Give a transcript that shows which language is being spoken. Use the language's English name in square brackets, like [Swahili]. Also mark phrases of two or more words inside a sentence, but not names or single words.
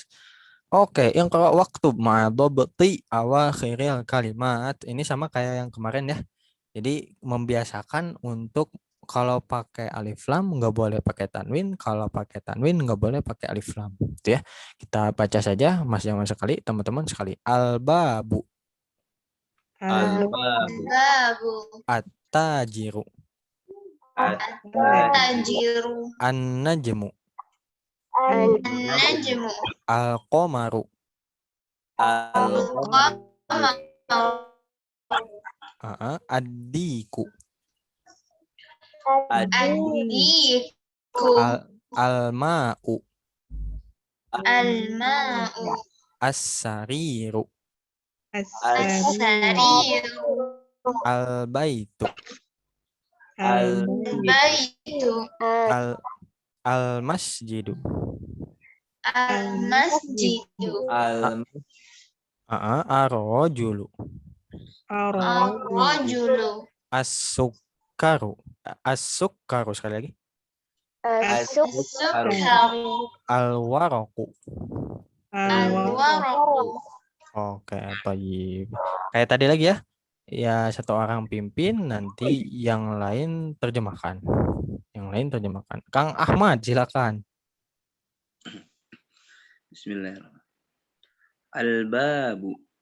[Indonesian] Oke, yang kalau waktu [Arabic] مع ضبط أواخر الكلمات, [Indonesian] ini sama kayak yang kemarin ya. Jadi membiasakan untuk kalau pakai alif lam nggak boleh pakai tanwin, kalau pakai tanwin nggak boleh pakai alif lam. Gitu ya. Kita baca saja, Mas Jamal sekali, teman-teman sekali. Al-babu, Al-babu. Babu. at-tajiru, Tajiru. an-najmu, An-najmu. al-qamaru, Al-qamar. ad-diku, Ad-diku. al-ma'u, Al-ma'u. as-sariru, As-sariru. al-baitu, Al-baitu. al-masjidu, Al-masjidu. ar-rajulu, Ar-rajulu. [Arabic] السكر، السكر [Indonesian] sekali lagi, As-sukkaru. al-waraqu. Al-waraqu. Oke, baik. Kayak tadi lagi ya. Ya, satu orang pimpin, nanti yang lain terjemahkan. Yang lain terjemahkan. Kang Ahmad, silakan. Bismillahirrahmanirrahim. Al-babu.